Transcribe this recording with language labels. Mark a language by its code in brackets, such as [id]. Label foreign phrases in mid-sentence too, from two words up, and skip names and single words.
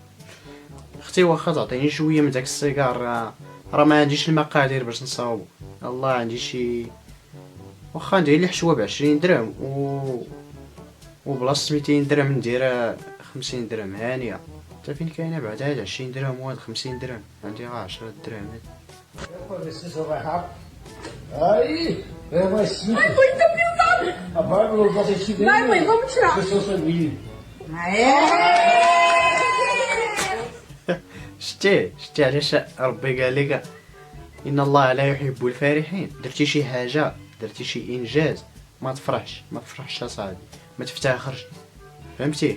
[ar] اختي واخا تعطيني شويه من داك السيجار، راه ما عنديش المقادير باش نصاوبو. الله عندي شي واخا ندير لي حشوه ب20 درهم وبلاصه 200 درهم ندير 50 درهم هانيه. حتى فين كاينه بعد هاد 20 درهم وهاد 50 درهم، عندي غير 10 درهم. [pt] Aí, vai sim. Ai, muito pesado. A Bárbara gosta de ver. Vai, mãe, vamos tirar. Pessoa sanguínea. [ar] شتي علاش ربي قال لك ان الله لا يحب الفارحين؟ درتي شي حاجه، درتي شي انجاز، ما تفرحش اصاحبي، ما تفتخرش، فهمتي؟